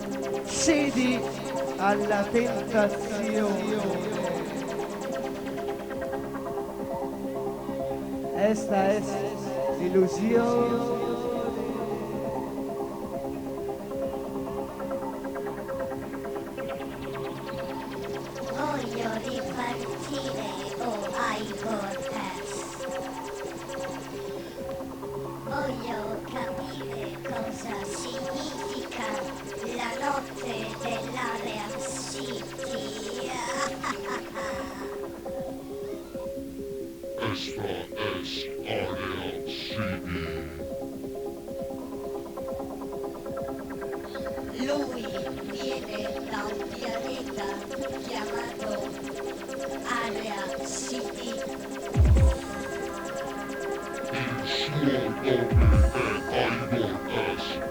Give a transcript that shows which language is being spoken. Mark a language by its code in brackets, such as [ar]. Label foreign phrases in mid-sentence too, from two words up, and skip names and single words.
[it] cedi alla tentazione. [es] esta es ilusión. [it] Voglio ripartire, oh iPodcast. Voglio capire cosa significa la notte dell'Area City. [es] Esta es Area City. [it] Lui viene da un pianeta chiamato Area City. Il suo nome è iPodcast.